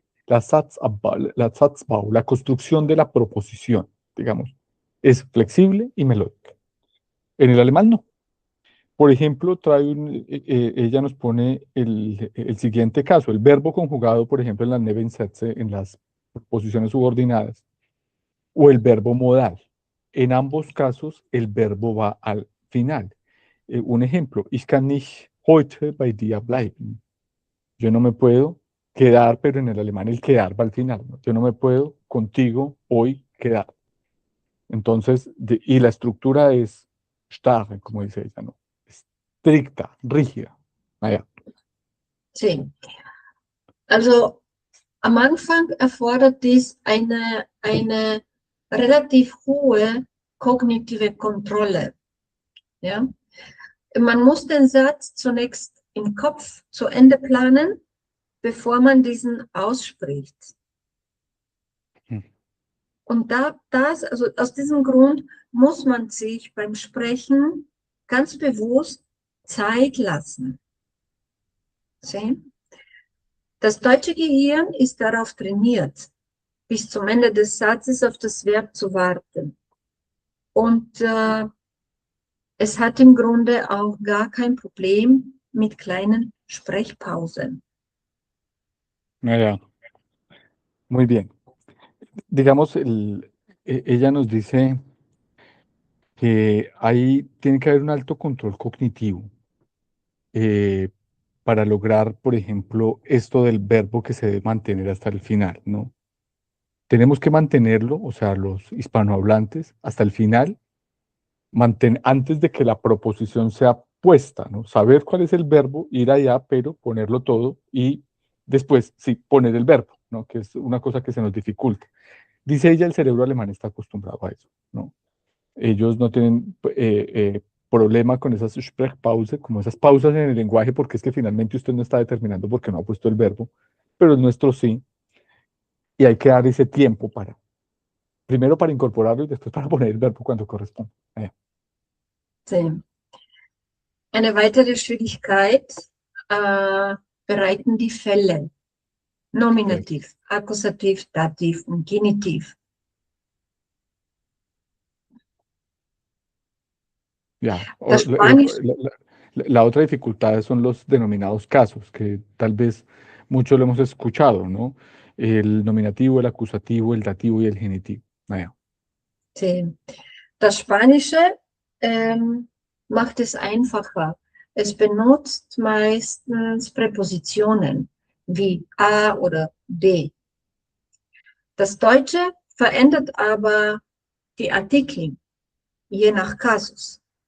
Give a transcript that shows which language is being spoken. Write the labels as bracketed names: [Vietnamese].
[Spanish] La Satzbau, la construcción de la proposición, digamos, es flexible y melódica. En el alemán no. Por ejemplo, ella nos pone el siguiente caso, el verbo conjugado, por ejemplo, en las Nebensätze, en las posiciones subordinadas, o el verbo modal. En ambos casos, el verbo va al final. Un ejemplo, [German] ich kann nicht heute bei dir bleiben. [Spanish] Yo no me puedo quedar, pero en el alemán el quedar va al final, ¿no? Yo no me puedo contigo hoy quedar. Entonces, y la estructura es starre, como dice ella, ¿no? Estricta, rígida. Naja. Sí. [German] Also am Anfang erfordert dies eine relativ hohe kognitive Kontrolle. Ja? Man muss den Satz zunächst im Kopf zu Ende planen, bevor man diesen ausspricht. Hm. Und also aus diesem Grund muss man sich beim Sprechen ganz bewusst Zeit lassen. See? Das deutsche Gehirn ist darauf trainiert, bis zum Ende des Satzes auf das Verb zu warten. Und es hat im Grunde auch gar kein Problem mit kleinen Sprechpausen. [Spanish] Naja. Muy bien. Digamos, ella nos dice que ahí tiene que haber un alto control cognitivo eh, para lograr, por ejemplo, esto del verbo que se debe mantener hasta el final, ¿no? Tenemos que mantenerlo, o sea, los hispanohablantes, hasta el final, antes de que la proposición sea puesta, ¿no? Saber cuál es el verbo, ir allá, pero ponerlo todo y después, sí, poner el verbo, ¿no? Que es una cosa que se nos dificulta. Dice ella, el cerebro alemán está acostumbrado a eso, ¿no? Ellos no tienen problema con esas Sprechpause, como esas pausas en el lenguaje, porque es que finalmente usted no está determinando porque no ha puesto el verbo, pero el nuestro sí, y hay que dar ese tiempo para, primero para incorporarlo y después para poner el verbo cuando corresponde. Sí. [German] Eine weitere Schwierigkeit bereiten die Fälle. Nominativ, Akkusativ, Dativ und Genitiv. [Spanish] Ya, [German] Das Spanisch, [Spanish] la otra dificultad son los denominados casos, que tal vez muchos lo hemos escuchado, ¿no? El nominativo, el acusativo, el dativo y el genitivo. [German] Naja. [Spanish] sí. [German] Das Spanische macht es einfacher. Es benutzt meistens Präpositionen wie A oder D. Das Deutsche verändert aber die Artikel je nach Kasus.